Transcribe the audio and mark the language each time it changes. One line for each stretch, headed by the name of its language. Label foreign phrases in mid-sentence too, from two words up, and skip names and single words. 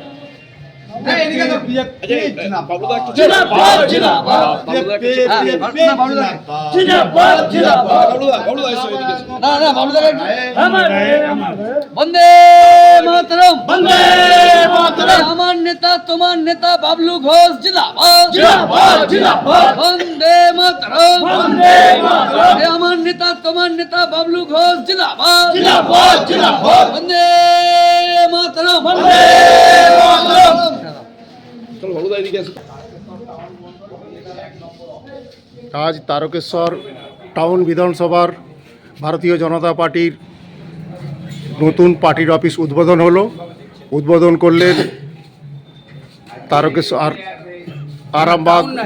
Sanskrit: वंदे मातरम, वंदे मातरम।
Bangla: আমার নেতা তোমার নেতা বাবলু ঘোষ জিন্দাবাদ, জিন্দাবাদ, জিন্দাবাদ।
Sanskrit: वंदे मातरम, वंदे मातरम।
Bangla: আমার নেতা তোমার নেতা বাবলু ঘোষ জিন্দাবাদ, জিন্দাবাদ, জিন্দাবাদ।
Sanskrit: वंदे मातरम, वंदे मातरम।
Bangla: আজ তারকেশ্বর টাউন বিধানসভার ভারতীয় জনতা পার্টির নতুন পার্টির অফিস উদ্বোধন হলো। উদ্বোধন করলেন তারকেশ্বর আরামবাগ।